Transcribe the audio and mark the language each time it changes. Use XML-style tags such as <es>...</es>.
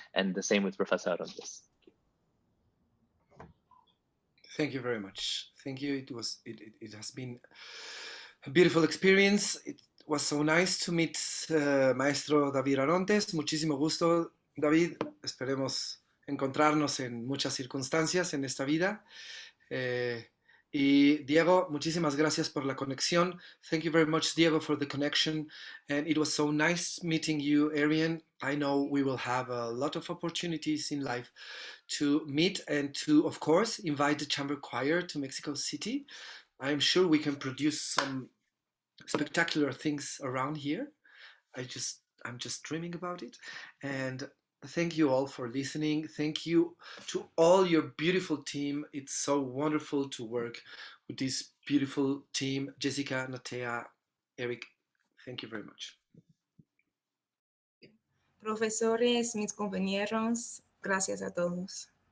<en>And the same with Professor Arontes. Thank you very much. Thank you. It has been a beautiful experience. It was so nice to meet Maestro David Arontes.</en> <es>Muchísimo gusto, David. Esperemos encontrarnos en muchas circunstancias en esta vida. Y Diego, muchísimas gracias por la conexión.</es> <en>Thank you very much, Diego, for the connection. And it was so nice meeting you, Arian. I know we will have a lot of opportunities in life to meet and to, of course, invite the chamber choir to Mexico City. I'm sure we can produce some spectacular things around here. I'm just dreaming about it. And thank you all for listening. Thank you to all your beautiful team. It's so wonderful to work with this beautiful team. Jessica, Natéa, Eric, thank you very much.</en> <es>Profesores, mis compañeros, gracias a todos.</es>